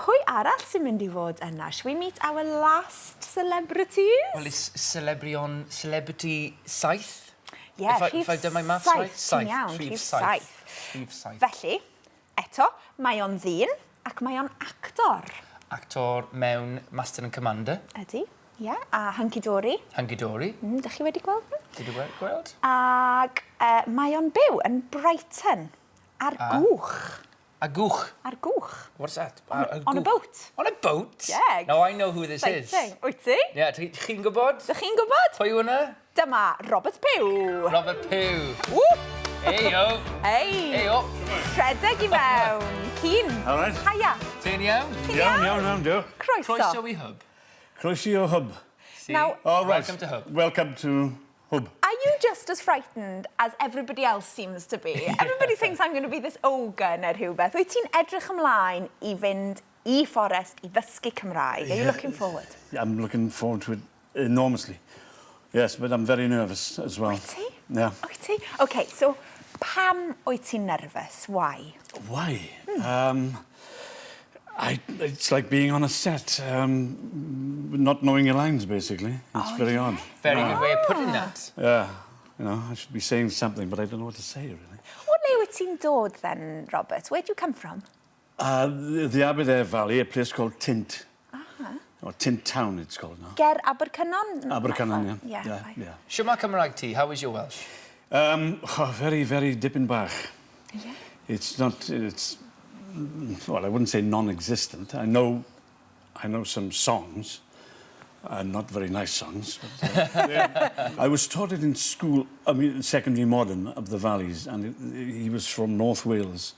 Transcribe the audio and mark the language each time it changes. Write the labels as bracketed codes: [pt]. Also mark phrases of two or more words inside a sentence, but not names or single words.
[cy] arall sy'n mynd I fod yna? [en] Shall we meet our last celebrities? Well, it's celebrity saith. Yeah, if I've done my maths right. [cy] Ti'n iawn, rhif saith. Felly, eto, mae o'n ddyn ac mae o'n actor. Actor mewn Master and Commander. Ydy, ie. A hunky-dory. Hunky-dory. Dych chi wedi gweld nhw? [en] Did you gweld? [cy] Ac mae o'n byw yn Brighton, ar gwch. A gwch? Ar gwch. [en] What's that? On a boat. On a boat? Yeah. Now I know who this is. [cy] Wyt ti? Yeah, chi'n gwybod? Dych chi'n gwybod? Pwy yw hwnna? Dyma Robert Pugh. Robert Pugh. Woo! Heyo. Hei. Rhedeg I mewn. Cyn. [en] All right. [cy] Haia. Ti'n iawn? Iawn, diolch. Croeso. Croeso I Hub. Croeso o Hub. [en] See? Now- All right. Welcome to Hub. Welcome to Hub. Are you just as frightened as everybody else seems to be? Everybody thinks I'm going to be this ogre [cy] neu rhywbeth. Wyt ti'n edrych ymlaen I fynd I fforest I ddysgu Cymraeg? [en] Are you looking forward? I'm looking forward to it enormously. Yes, but I'm very nervous as well. [cy] Wyt ti? [en] Yeah. [cy] Wyt ti? [en] OK, so [cy] pam wyt ti'n nervous? [en] Why? Why? It's like being on a set, not knowing your lines, basically. It's very odd. Very good way of putting that. Yeah, you know, I should be saying something, but I don't know what to say, really. O le wyt ti'n dod then, Robert? Where do you come from? The Aberdare Valley, a place called Tint. Or Tint Town, it's called now. [cy] Ger Abercynon? [en] Abercynon, yeah. Yeah. [cy] Siwma Cymraeg ti, [en] how is your Welsh? Very, very dipping back. Yeah. It's not, well, I wouldn't say non-existent. I know some songs, not very nice songs. But, I was taught it in school, secondary modern of the valleys, and he was from North Wales.